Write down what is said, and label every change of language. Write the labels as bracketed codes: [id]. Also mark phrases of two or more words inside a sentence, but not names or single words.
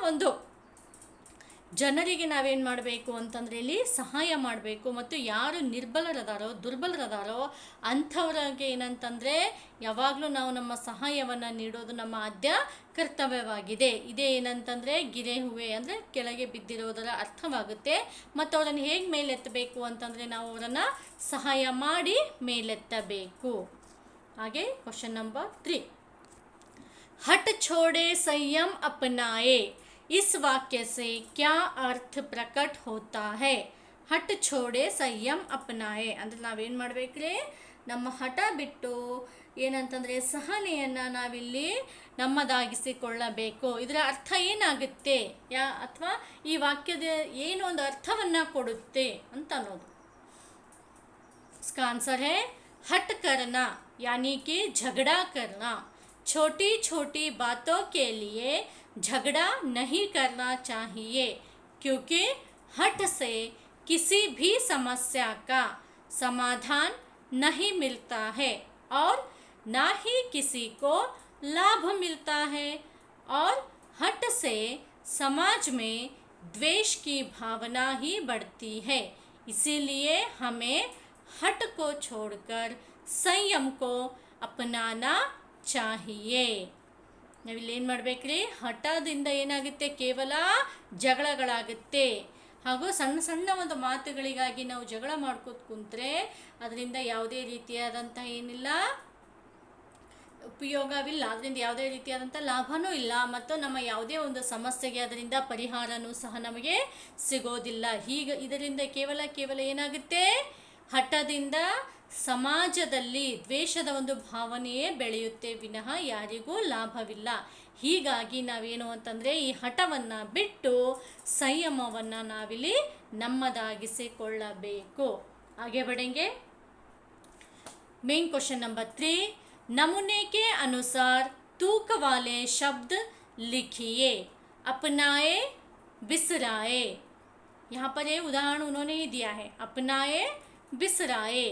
[kn] ಅಂತಹ ಒಂದು ಜನರಿಗೆ ನಾವೇನು ಮಾಡಬೇಕು ಅಂತಂದರೆ ಇಲ್ಲಿ ಸಹಾಯ ಮಾಡಬೇಕು, ಮತ್ತು ಯಾರು ನಿರ್ಬಲರದಾರೋ ದುರ್ಬಲರದಾರೋ ಅಂಥವ್ರಿಗೆ ಏನಂತಂದರೆ ಯಾವಾಗಲೂ ನಾವು ನಮ್ಮ ಸಹಾಯವನ್ನು ನೀಡೋದು ನಮ್ಮ ಆದ್ಯ ಕರ್ತವ್ಯವಾಗಿದೆ. ಇದೇ ಏನಂತಂದರೆ [hi] गिरे हुए [kn] ಅಂದರೆ ಕೆಳಗೆ ಬಿದ್ದಿರೋದರ ಅರ್ಥವಾಗುತ್ತೆ. ಮತ್ತು ಅವರನ್ನು ಹೇಗೆ ಮೇಲೆತ್ತಬೇಕು ಅಂತಂದರೆ ನಾವು ಅವರನ್ನು ಸಹಾಯ ಮಾಡಿ ಮೇಲೆತ್ತಬೇಕು. ಹಾಗೆ [en] question number [kn] 3, [hi] हट छोड़े संयम अपनाए, इस वाक्य से क्या अर्थ प्रकट होता है? हट छोड़े संयम अपनाए [kn] ಅಂದರೆ ನಾವೇನು ಮಾಡಬೇಕ್ರಿ, ನಮ್ಮ ಹಠ ಬಿಟ್ಟು ಏನಂತಂದರೆ ಸಹನೆಯನ್ನು ನಾವಿಲ್ಲಿ ನಮ್ಮದಾಗಿಸಿಕೊಳ್ಳಬೇಕು. ಇದರ ಅರ್ಥ ಏನಾಗುತ್ತೆ ಅಥವಾ ಈ ವಾಕ್ಯದ ಏನು ಒಂದು ಅರ್ಥವನ್ನು ಕೊಡುತ್ತೆ ಅಂತ ಅನ್ನೋದು. [hi] इसका आंसर है हट करना यानी कि झगड़ा करना। छोटी छोटी बातों के लिए झगड़ा नहीं करना चाहिए, क्योंकि हट से किसी भी समस्या का समाधान नहीं मिलता है और ना ही किसी को लाभ मिलता है, और हट से समाज में द्वेष की भावना ही बढ़ती है। इसीलिए हमें हट को छोड़कर संयम को अपनाना चाहिए. [kn] ನಾವಿಲ್ಲೇನು ಮಾಡಬೇಕ್ರಿ, ಹಠದಿಂದ ಏನಾಗುತ್ತೆ, ಕೇವಲ ಜಗಳಗಳಾಗುತ್ತೆ. ಹಾಗೂ ಸಣ್ಣ ಸಣ್ಣ ಒಂದು ಮಾತುಗಳಿಗಾಗಿ ನಾವು ಜಗಳ ಮಾಡ್ಕೋತ ಕುಂತ್ರೆ ಅದರಿಂದ ಯಾವುದೇ ರೀತಿಯಾದಂಥ ಏನಿಲ್ಲ ಉಪಯೋಗವಿಲ್ಲ, ಅದರಿಂದ ಯಾವುದೇ ರೀತಿಯಾದಂಥ ಲಾಭವೂ ಇಲ್ಲ, ಮತ್ತು ನಮ್ಮ ಯಾವುದೇ ಒಂದು ಸಮಸ್ಯೆಗೆ ಅದರಿಂದ ಪರಿಹಾರವೂ ಸಹ ನಮಗೆ ಸಿಗೋದಿಲ್ಲ. ಹೀಗೆ ಇದರಿಂದ ಕೇವಲ ಏನಾಗುತ್ತೆ, ಹಠದಿಂದ ಸಮಾಜದಲ್ಲಿ ದ್ವೇಷದ ಒಂದು ಭಾವನೆಯೇ ಬೆಳೆಯುತ್ತೆ ವಿನಃ ಯಾರಿಗೂ ಲಾಭವಿಲ್ಲ. ಹೀಗಾಗಿ ನಾವೇನು ಅಂತಂದರೆ ಈ ಹಠವನ್ನು ಬಿಟ್ಟು ಸಂಯಮವನ್ನು ನಾವಿಲ್ಲಿ ನಮ್ಮದಾಗಿಸಿಕೊಳ್ಳಬೇಕು. [hi] ಹಾಗೆ बढ़ेंगे. [en] main question number [hi] 3, नमूने के अनुसार तूक वाले शब्द लिखिए, अपनाए बिसराए. यहाँ पर ये उदाहरण उन्होंने ही दिया है, अपनाए बिसराए.